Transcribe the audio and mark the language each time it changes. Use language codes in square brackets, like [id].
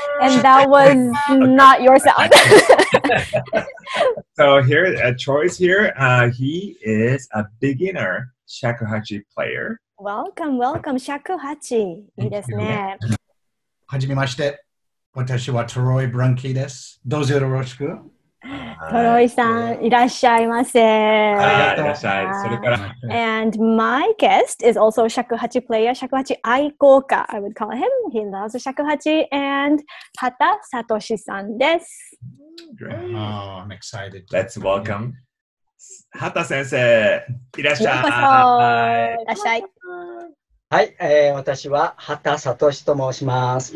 [en] And that was not your sound. So here, Troy is here. He is a beginner Shakuhachi player. Welcome, Shakuhachi. [ja] いいですね。はじめまして。私はトロイ・ブランキーです。どうぞよろしく。トロイさん、いらっしゃいませ。いらっしゃい。それから。 [en] And my guest is also Shakuhachi player, Shakuhachi [ja] 愛好家 [en] I would call him. He loves Shakuhachi and Hata Satoshi さんです。 Great. Oh, I'm excited. Let's welcome Hata 先生。 [ja] いらっしゃい。いらっしゃい。はい、私は畑聡と申します。